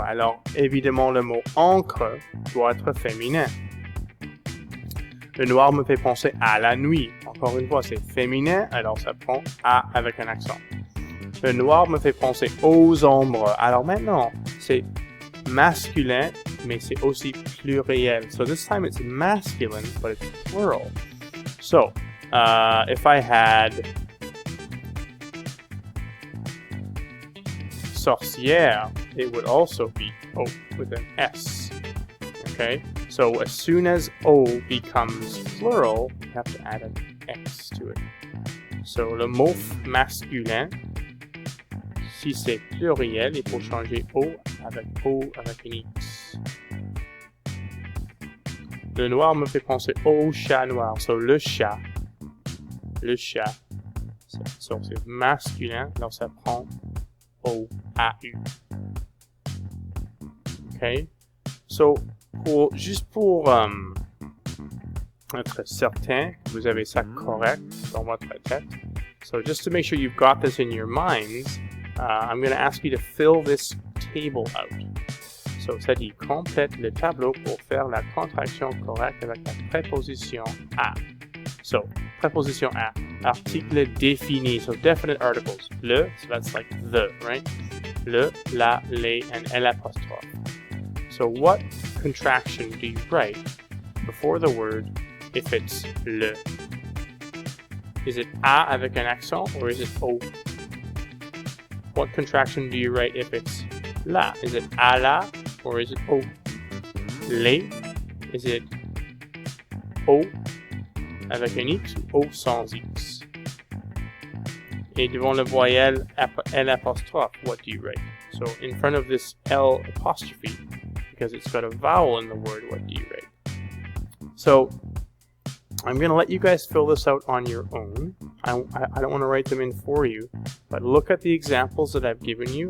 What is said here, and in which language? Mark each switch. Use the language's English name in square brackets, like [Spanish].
[French] Alors, évidemment, le mot encre doit être féminin. Le noir me fait penser à la nuit. Encore une fois, c'est féminin, alors ça prend à avec un accent. Le noir me fait penser aux ombres. Alors maintenant, c'est masculin, mais c'est aussi pluriel. [English] So this time it's masculine, but it's plural. So, if I had sorcière, it would also be O with an S. Okay? So as soon as O becomes plural, you have to add an X to it. [French] So le mot masculin, si c'est pluriel, il faut changer O avec un X. Le noir me fait penser au chat noir. So le chat, so c'est masculin, alors ça prend O-A-U. Okay? So, juste pour être certain que vous avez ça correct dans votre tête. [English] So just to make sure you've got this in your minds, I'm going to ask you to fill this table out. [French] So, ça dit complète le tableau pour faire la contraction correcte avec la préposition à. So, préposition à. Article défini. So, [English] definite articles. Le, so that's like the, right? Le, la, les, and l'apostrophe. So, what contraction do you write before the word if it's le? Is it a [French] avec un accent [English] or is it o? What contraction do you write if it's la? Is it a la or is it o? [French] Les, [English] is it [French] o avec un x ou o sans x? Et devant la voyelle L apostrophe, [English] what do you write? So in front of this L apostrophe, because it's got a vowel in the word, what do you write? So I'm going to let you guys fill this out on your own. I don't want to write them in for you, but look at the examples that I've given you.